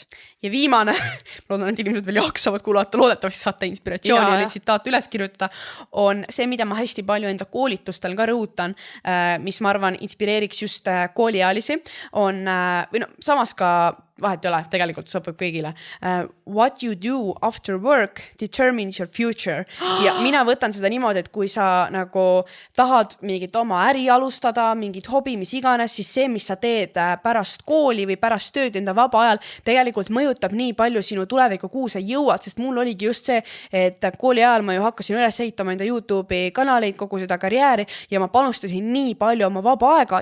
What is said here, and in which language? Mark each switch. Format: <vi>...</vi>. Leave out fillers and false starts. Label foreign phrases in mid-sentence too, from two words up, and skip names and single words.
<et>Ja viimane, ma loodan, et inimesed veel jaksavad kuulata, loodetavasti saate inspiratsiooni ja tsitaat üles kirjutada, on see, mida ma hästi palju enda koolitustel ka rõhutan, mis ma arvan inspireeriks just kooliealisi, on, või no samas ka vahet ei ole, tegelikult sobib kõigile.</et> <en>What you do after work determines your future.</en> <et>Ja mina võtan seda niimoodi, et kui sa nagu tahad mingit oma äri alustada, mingit hobi, mis iganes, siis see, mis sa teed pärast kooli või pärast tööd enda vaba ajal, tegelikult mõjutab nii palju sinu tulevikku, kuhu sa jõuad, sest mul oligi just see, et kooli ajal ma ju hakkasin üles ehitama enda YouTube'i kanaleid, kogu seda karjääri ja ma panustasin nii palju oma vaba aega</et>